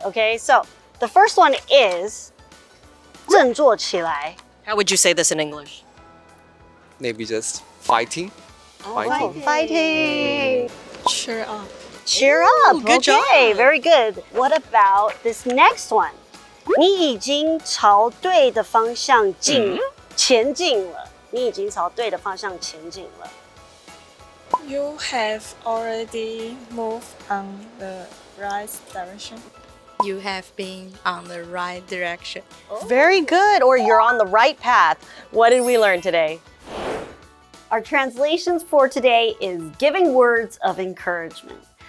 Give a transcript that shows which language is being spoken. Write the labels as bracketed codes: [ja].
[en] Okay, so the first one is [zh] 振作起来. [en] How would you say this in English? Maybe just fighting. Fighting. Cheer up. Cheer up. Ooh, good okay, job. very good. What about this next one? [zh] 你已经朝对的方向前进了。你已经朝对的方向前进了。 [en] You have already moved on the right direction. You have been on the right direction. Very good, or you're on the right path. What did we learn today? Our translations for today is giving words of encouragement.